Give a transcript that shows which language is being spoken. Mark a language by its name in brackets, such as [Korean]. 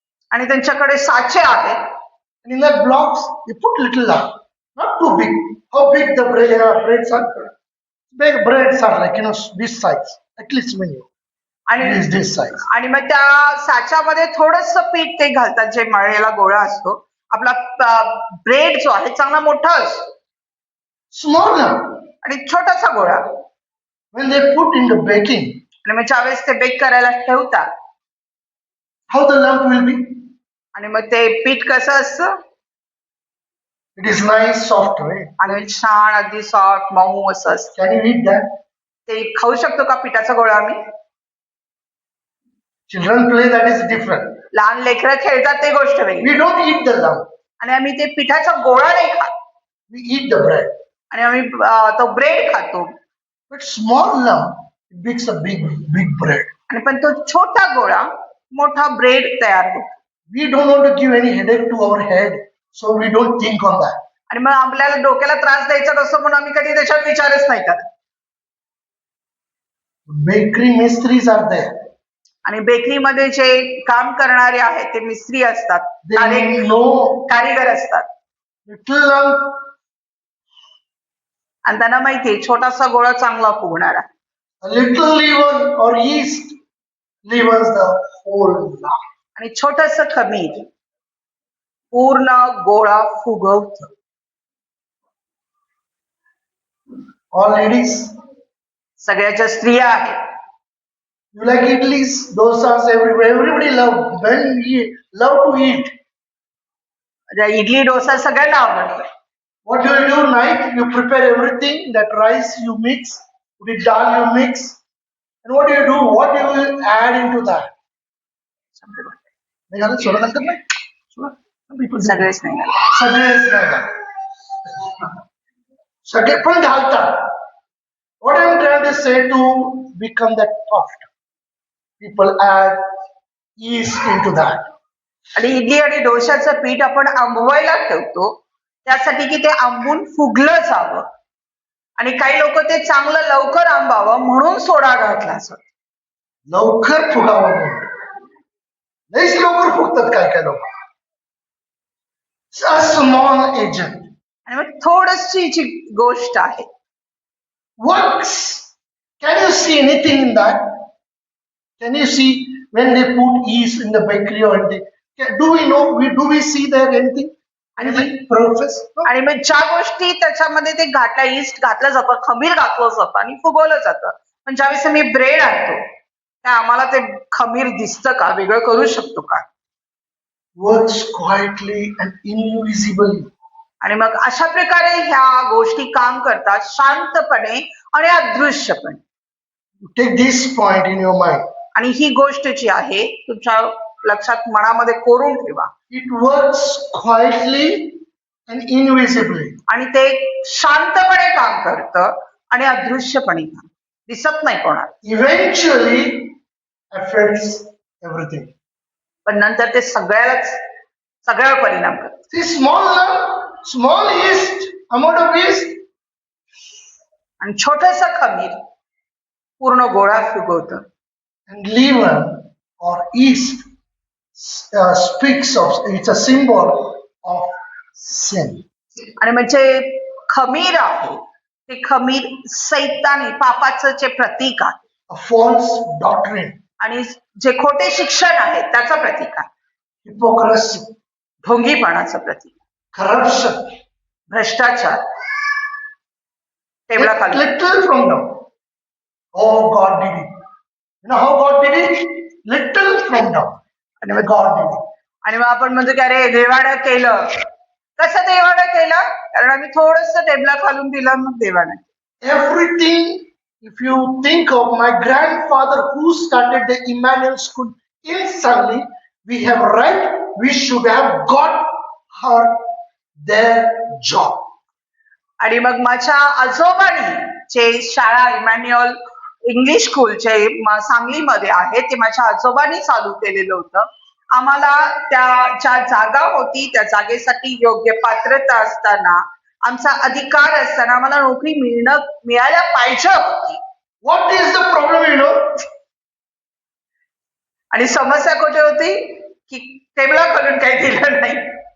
[Marathi] आणि त्यांच्याकडे साचे आहेत. [English] And in that blocks, they put little love. Not too big. How big the breads are? Big breads are like this size. At least when you [Marathi] आणि [English] is this size. [Marathi] आणि मग त्या साच्यामध्ये थोडस पीठ ते घालतात जे मळलेला गोळा असतो. आपला ब्रेड जो आहे चांगला मोठा असतो [English] Small now. [Marathi] आणि छोटासा गोळा. [English] When they put in the baking, [Marathi] आणि मग ज्यावेळेस ते बेक करायला ठेवतात [English] how the lump will be? [Marathi] आणि मग ते पीठ कसं असतं [English] It is nice, soft, right? [Marathi] आणि छान अगदी सॉफ्ट मऊ असं असतं. [English] Can you eat that? [Marathi] ते खाऊ शकतो का पिठाचा गोळा आम्ही? [English] Children play, that is different. [Marathi] लहान लेकरं खेळतात ते गोष्ट वेगळी. [English] We don't eat the lump. [Marathi] आणि आम्ही ते पिठाचा गोळा नाही खात [English] We eat the bread. [Marathi] आणि आम्ही तो ब्रेड खातो. [English] But small lump makes a big bread. [Marathi] आणि पण तो छोटा गोळा मोठा ब्रेड तयार होतो. [English] We don't want to give any headache to our head, so we don't think on that. [Marathi] आणि मग आपल्याला डोक्याला त्रास द्यायचा नसतो म्हणून आम्ही कधी त्याच्यावर विचारच नाही करत. [English] Bakery mysteries are there. [Marathi] आणि बेकरीमध्ये जे काम करणारे आहेत ते मिस्त्री असतात, [English] They know [Marathi] कारीगर असतात [English] little lump, [Marathi] आणि त्यांना माहितीये छोटासा गोळा चांगला फुगणारा [English] a little leaven or yeast leavens the whole lump. [Marathi] आणि छोटस खमीर पूर्ण गोळा फुगवत. [English] All ladies, [Marathi] सगळ्या ज्या स्त्रिया आहेत [English] you like idlis, dosas, everywhere. Everybody love to eat. [Marathi] ज्या इडली डोसा सगळ्यांना आवडतं. [English] What do? Night you prepare everything. That rice you mix, with dal you mix, and what do? What do you add into that? [Marathi] नाही घालत, सोडा घालतात ना? [English] सोडा. Some people do. [Marathi] सगळेच नाही घालत. सगळेच नाही घालत. सगळे पण घालतात. [English] What I am trying to say, to become that puffed, people add yeast into that. [Marathi] आणि इडली आणि डोशाचं पीठ आपण आंबवायला ठेवतो त्यासाठी की ते आंबून फुगलं जावं आणि काही लोक ते चांगलं लवकर आंबावं म्हणून सोडा घातला असतो. लवकर फुगावं म्हणून. लईच लवकर फुगतात काय लोक. [English] A small agent [Marathi] आणि मग थोडीशी जी गोष्ट आहे [English] works. Can you see anything in that? Can you see when they put yeast in the bakery or anything? Do we know? Do we see there anything? Anything process? No? [Marathi] आणि मग ज्या गोष्टी त्याच्यामध्ये ते घातल्या इस्ट घातलं जातं खमीर घातलं जातं आणि फुगवलं जातं पण ज्यावेळेस आम्ही ब्रेड आणतो त्या आम्हाला ते खमीर दिसतं का वेगळं करू शकतो का [English] Works quietly and invisibly. [Marathi] आणि मग अशा प्रकारे ह्या गोष्टी काम करतात शांतपणे आणि अदृश्यपणे. [English] Take this point in your mind. [Marathi] आणि ही गोष्ट जी आहे तुमच्या लक्षात मनामध्ये कोरून ठेवा. [English] It works quietly and invisibly. [Marathi] आणि ते शांतपणे काम करतं आणि अदृश्यपणे काम दिसत नाही कोणाला. [English] Eventually affects everything. [Marathi] पण नंतर ते सगळ्यावर परिणाम करतं. [English] See, small yeast, amount of yeast, [Marathi] आणि छोटस खमीर पूर्ण गोळा फुगवतं. [English] and leaven or yeast speaks of, it's a symbol of sin. [Marathi] आणि म्हणजे खमीर आहे ते खमीर सैतानी पापाचं जे प्रतीक आहे [English] A false doctrine, [Marathi] आणि जे खोटे शिक्षण आहे त्याचं प्रतीक आहे. [English] hypocrisy, [Marathi] ढोंगीपणाचं प्रतीक, [English] corruption. [Marathi] भ्रष्टाचार टेबलाखाली. [English] Little from down. Oh, God did it. You know how God did it? Little from down. [Marathi] आणि [English] And [Marathi] मग [English] God did it. [Marathi] आणि मग आपण म्हणतो की अरे देवानं केलं. कसं देवानं केलं? कारण आम्ही थोडस टेबला खालून दिलं मग देवानं. [English] Everything, if you think of my grandfather who started the Emmanuel school in Sangli, we have right, we should have got her their job. [Marathi] आणि मग माझ्या आजोबांनी जे शाळा इमॅन्युअल इंग्लिश स्कूल जे सांगलीमध्ये आहे ते माझ्या आजोबांनी चालू केलेलं होतं. आम्हाला त्या ज्या जागा होती त्या जागेसाठी योग्य पात्रता असताना आमचा अधिकार असताना आम्हाला नोकरी मिळायला पाहिजे होती. [English] What is the problem, you know? [Marathi] आणि समस्या कुठे होती की टेबला खोलून काही दिलं नाही.